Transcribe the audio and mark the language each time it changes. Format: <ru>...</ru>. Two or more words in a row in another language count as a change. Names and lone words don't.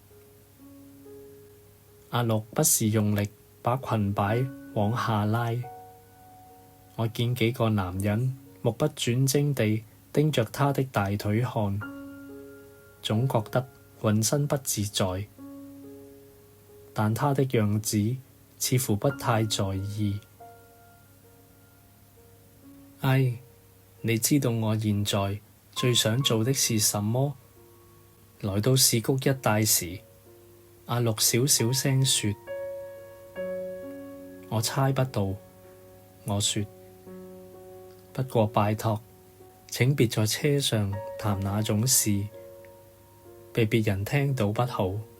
<zh>阿綠不是用力把裙擺往下拉，我見幾個男人目不轉睛地盯着他的大腿看，總覺得渾身不自在，但他的樣子似乎不太在意。唉，你知道我現在最想做的是什麼？來到市谷一帶時，阿綠小小聲說：我猜不到。我說：不過拜託，請別在車上談那種事，被別人聽到不好。</zh>